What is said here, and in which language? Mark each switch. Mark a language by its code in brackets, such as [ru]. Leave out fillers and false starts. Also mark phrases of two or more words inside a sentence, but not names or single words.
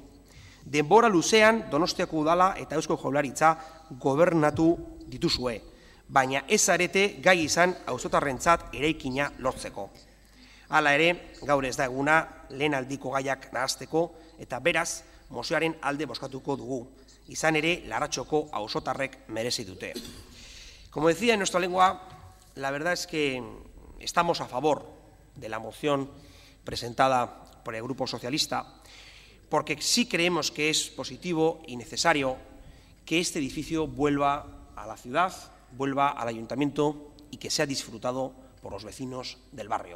[eu] Denbora luzean Donostiako udala eta Eusko Jaurlaritza gobernatu dituzue, baina ez zarete gai izan auzotarrentzat eraikina lortzeko. Hala ere, gaur ez da eguna lehen aldiko gaiak nahazteko eta beraz, mozioaren alde bozkatuko dugu. Izan ere, Larratxoko auzotarrek merezi dute. [es] Como decía en nuestra lengua, la verdad es que estamos a favor de la moción presentada por el Grupo Socialista, porque sí creemos que es positivo y necesario que este edificio vuelva a la ciudad, vuelva al ayuntamiento y que sea disfrutado por los vecinos del barrio.